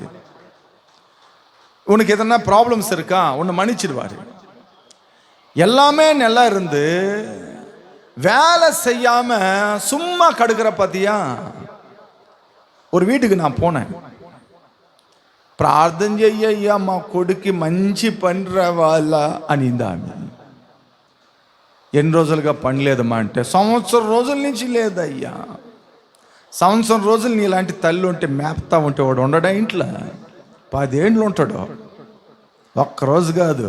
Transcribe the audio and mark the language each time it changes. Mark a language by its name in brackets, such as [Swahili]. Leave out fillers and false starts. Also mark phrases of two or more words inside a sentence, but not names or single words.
[Tamil] உனக்கு எதனா ப்ராப்ளம்ஸ் இருக்கா, உன்னை மன்னிச்சிடுவாரு. எல்லாமே நல்லா இருந்து வேலை செய்யாம சும்மா கடுக்கிற பாத்தியா? ஒரு வீட்டுக்கு நான் போனேன். [Telugu] ప్రార్థన చెయ్యయ్యా మా కొడుక్కి మంచి పని రావాలా అనింది ఆమె. ఎన్ని రోజులుగా పని లేదమ్మా అంటే, సంవత్సరం రోజుల నుంచి లేదయ్యా. సంవత్సరం రోజులు నీలాంటి తల్లి ఉంటే మేపుతా ఉంటే వాడు ఉండడా ఇంట్లో? 10 ఏండ్లు ఉంటాడు. ఒక్కరోజు కాదు.